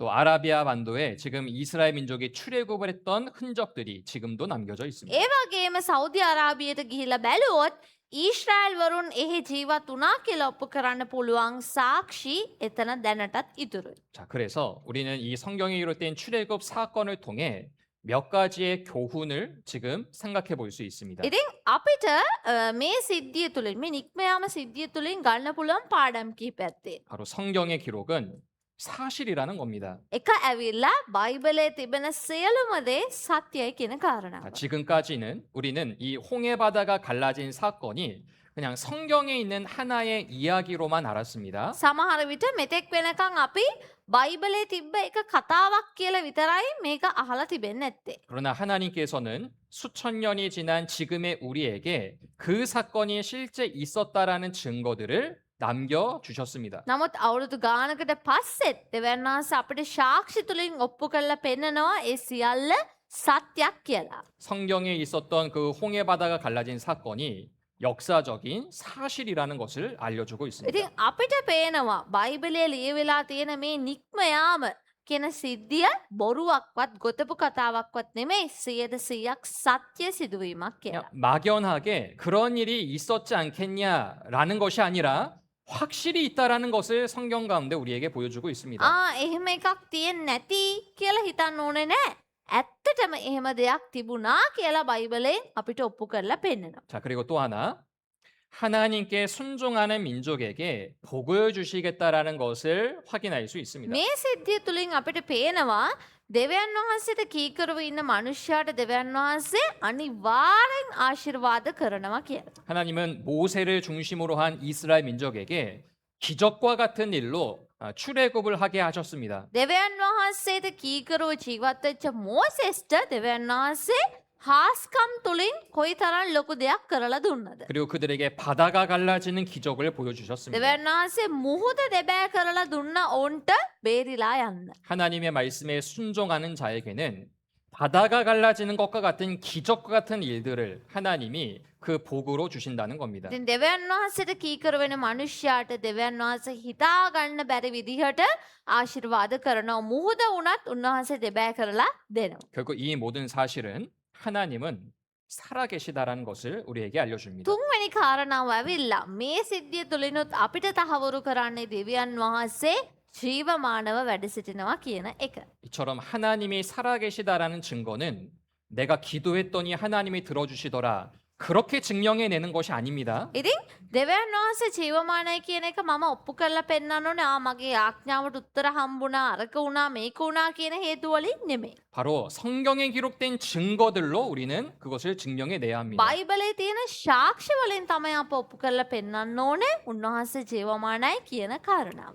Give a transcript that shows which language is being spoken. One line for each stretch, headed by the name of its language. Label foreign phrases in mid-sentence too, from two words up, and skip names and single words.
Korean: 또 아라비아 반도에 지금 이스라엘 민족이 출애굽을 했던 흔적들이 지금도 남겨져 있습니다.
Sinhala: ඒ වගේම සෞදි අරාබියට ගිහිල්ලා බැලුවොත් ඊශ්‍රායල් වරුන් එහි ජීවත් වුණා කියලා ඔප්පු කරන්න පුළුවන් සාක්ෂි එතන දැනටත් ඉතුරුයි.
Korean: 자, 그래서 우리는 이 성경에 기록된 출애굽 사건을 통해 몇 가지의 교훈을 지금 생각해 볼 수 있습니다.
Sinhala: ඉතින් අපිට මේ සිද්ධිය තුළින් මේ නික්මයාම සිද්ධිය තුළින් ගන්න පුළුවන් පාඩම් කිහිපයක් තියෙනවා.
Korean: 바로 성경의 기록은 사실이라는 겁니다.
Sinhala: එක ඇවිල්ලා බයිබලයේ තිබෙන සියලුම දේ සත්‍යයි කියන
Korean: 자,
Sinhala: කාරණාව.
Korean: 지금까지는 우리는 이 홍해 바다가 갈라진 사건이 그냥 성경에 있는 하나의 이야기로만 알았습니다.
Sinhala: සමහර විට මෙතෙක් වෙනකන් අපි බයිබලයේ තිබ්බ එක කතාවක් කියලා විතරයි මේක අහලා තිබෙන්නේ නැත්තේ.
Korean: 그러나 하나님께서는 수천 년이 지난 지금의 우리에게 그 사건이 실제 있었다라는 증거들을 남겨 주셨습니다.
Sinhala: නමුත් අවුරුදු ගානකට පස්සෙත් දෙවියන් වහන්සේ අපිට සාක්ෂි තුලින් ඔප්පු කරලා පෙන්නනවා ඒ සියල්ල සත්‍යයක් කියලා.
Korean: 성경에 있었던 그 홍해 바다가 갈라진 사건이 역사적인 사실이라는 것을 알려주고 있습니다.
Sinhala: ඉතින් අපිට පේනවා බයිබලයේ ලියවිලා තියෙන මේ නික්මයාම කියන සිද්ධිය බොරුවක්වත් ගොතපු කතාවක්වත් නෙමෙයි 100% සත්‍ය සිදුවීමක් කියලා.
Korean: 그냥 막연하게 그런 일이 있었지 않겠냐라는 것이 아니라 확실히 있다라는 것을 성경 가운데 우리에게 보여주고 있습니다.
Sinhala: එහෙම එකක් තියෙන්නේ නැති කියලා හිතන්න ඕනේ නෑ. ඇත්තටම එහෙම දෙයක් තිබුණා කියලා බයිබලයෙන් අපිට ඔප්පු කරලා පෙන්නනවා.
Korean: 자, 그리고 또 하나 하나님께 순종하는 민족에게 복을 주시겠다라는 것을 확인할 수 있습니다.
Sinhala: මේ සිද්ධිය තුලින් අපිට පේනවා දෙවියන් වහන්සේට කීකරුව ඉන්න මනුෂ්‍යයාට දෙවියන් වහන්සේ අනිවාර්යෙන් ආශිර්වාද කරනවා කියලා.
Korean: 하나님은 모세를 중심으로 한 이스라엘 민족에게 기적과 같은 일로 출애굽을 하게 하셨습니다.
Sinhala: දෙවියන් වහන්සේට කීකරුව ජීවත් වෙච්ච මෝසෙස්ට දෙවියන් වහන්සේ හාස්කම් තුලින් කොයිතරම් ලොකු දෙයක් කරලා දුන්නද?
Korean: 그리고 그들에게 바다가 갈라지는 기적을 보여주셨습니다.
Sinhala: දෙවියන් වහන්සේ මුහුද දෙබෑ කරලා දුන්න ඔවුන්ට බේරිලා යන්න.
Korean: 하나님의 말씀에 순종하는 자에게는 바다가 갈라지는 것과 같은 기적과 같은 일들을 하나님이 그 복으로 주신다는 겁니다.
Sinhala: ඉතින් දෙවියන් වහන්සේට කීකරු වෙන මනුෂ්‍යයාට දෙවියන් වහන්සේ හිතා ගන්න බැරි විදිහට ආශිර්වාද කරනවා. මුහුද වුණත් උන්වහන්සේ දෙබෑ කරලා දෙනවා.
Korean: 결국 이 모든 사실은 하나님은 살아계시다라는 것을 우리에게 알려줍니다.
Sinhala: තුන්වෙනි කාරණාව ඇවිල්ලා මේ සිද්ධිය තුලිනුත් අපිට තහවුරු කරන්නේ දෙවියන් වහන්සේ ජීවමානව වැඩ සිටිනවා කියන එක.
Korean: 이처럼 하나님이 살아계시다라는 증거는 내가 기도했더니 하나님이 들어주시더라. 그렇게 증명해내는 것이 아닙니다.
Sinhala: ඉතින් දෙවියන් වහන්සේ ජීවමානයි කියන එක මම ඔප්පු කරලා පෙන්නන්න ඕනේ. මගේ ආඥාවට උත්තර හම්බුණා, අරක වුණා, මේක වුණා කියන හේතු වලින් නෙමෙයි.
Korean: 바로 성경에 기록된 증거들로 우리는 그것을 증명해내야 합니다.
Sinhala: බයිබලයේ තියෙන සාක්ෂි වලින් තමයි අප ඔප්පු කරලා පෙන්නන්න ඕනේ උන්වහන්සේ ජීවමානයි කියන කාරණාව.